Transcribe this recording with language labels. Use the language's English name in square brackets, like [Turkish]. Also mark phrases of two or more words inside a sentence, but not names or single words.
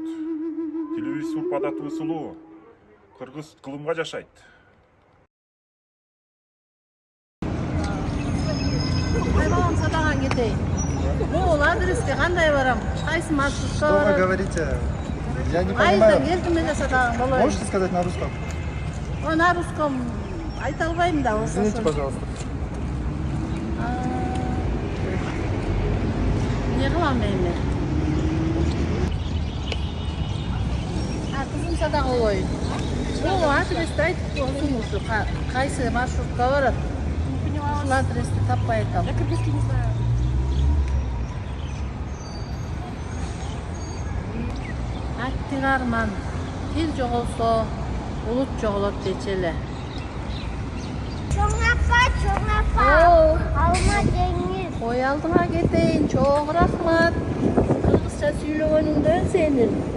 [Kyrgyz] Тилибиз, урп-адатыбыз улуу. Кыргыз кылымга жашайт. Балам садаган кетейин. Бул адреске кандай барам? Кайсы маршрутка [Russian] Что вы [Kyrgyz] барам? [Russian] говорите? Я не [Kyrgyz] Айда [Russian] понимаю. [Kyrgyz] келдим эле садаган болоюн. [Russian] Можете сказать на русском? На русском [Kyrgyz] айта албайм да. [Russian] Извините, пожалуйста. [Kyrgyz] Не кылам эми? Кызым садага болоюн. Бул адрести айтып коюңузчу. Кайсы маршрутка барат? Ушул адрести таппай атам. [Russian] Я кыргызский не знаю. [Kyrgyz] Аттик арман. Тил жоголсо, улут жоголот дечи эле. Чоң апа, алма деңиз. Кой алдыңа кетейин, чоң рахмат. Кыргызча сүйлөгөнүңдөн сенин.